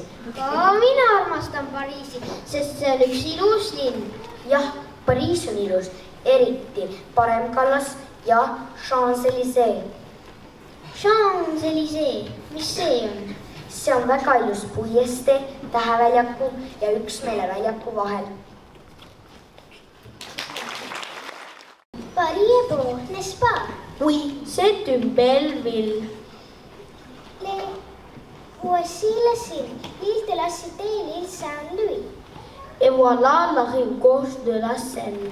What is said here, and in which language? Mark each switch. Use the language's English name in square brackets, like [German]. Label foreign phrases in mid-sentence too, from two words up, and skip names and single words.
[Estonian] Ka mina armastan Pariisi, sest see on üks ilus linn. Jah, Pariis on ilus, eriti Paremkallas ja Champs-Élysées. Champs-Élysées, mis see on? See on väga ilus puiestee Täheväljaku ja Üksmeeleväljaku vahel. [French] Paris est beau, n'est-ce pas? Oui, c'est une belle ville. Voici la Seine, l'île de la Cité et l'île Saint-Louis. Et voilà la rive gauche de la Seine.